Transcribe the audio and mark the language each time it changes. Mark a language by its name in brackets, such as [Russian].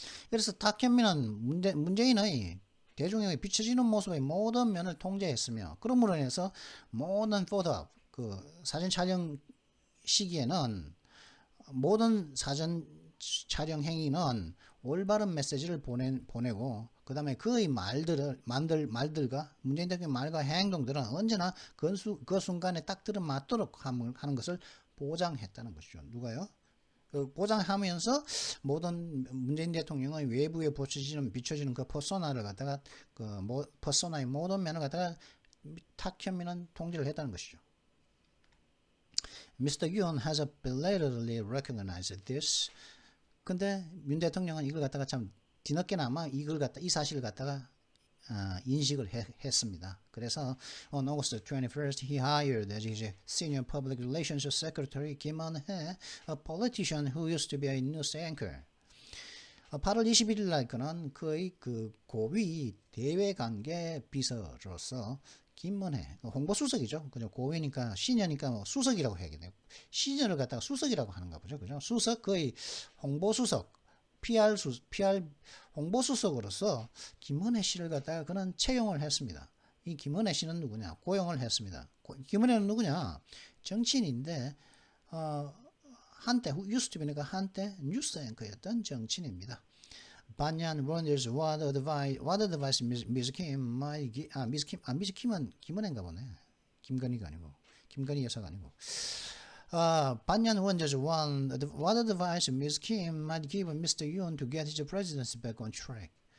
[Korean] 그래서 탁현민은 문재인의 대중에게 비춰지는 모습의 모든 면을 통제했으며, 그러므로 인해서 모든 포토, 사진 촬영 시기에는 모든 사진 촬영 행위는 올바른 메시지를 보내고 그 다음에 그의 말들과 문재인 대통령 말과 행동들은 언제나 그 순간에 딱 들어맞도록 하는 것을 보장했다는 것이죠. 누가요? 보장하면서 모든 문재인 대통령의 외부에 비춰지는 그 퍼소나를 갖다가 퍼소나의 모든 면을 갖다가 탁현민은 통제를 했다는 것이죠. [English] Mr. Yoon has belatedly recognized this. [Korean] 근데 윤 대통령은 이걸 갖다가 참 뒤늦게나마 이 사실을 갖다가 인식을 했습니다. 그래서 [English] on August 21st, he hired as his senior public relations secretary Kim Eun-hye, a politician who used to be a news anchor. [Korean] 8월 21일 날 그는 그의 고위 대외관계 비서로서 김문혜, 홍보수석이죠. 그죠? 고위니까 시녀니까 수석이라고 해야겠네요. 시녀를 갖다가 수석이라고 하는가 보죠. 그죠? 수석, 거의 홍보수석, PR 홍보수석으로서 김문혜 씨를 갖다가 그는 채용을 했습니다. 이 김문혜 씨는 누구냐? 고용을 했습니다. 김문혜는 누구냐? 정치인인데 한때 [English] used to be [Korean] 니까 한때 뉴스 앵커였던 정치인입니다. [English] 반얀 wonders what advice Ms. Kim might give. Ms. [Korean] Kim은 김은혜인가 보네. 김건희가 아니고 김건희 여사가 아니고. [English] 반얀 wonders what advice Ms. Kim might give Mr. Yoon to get his presidency back on track.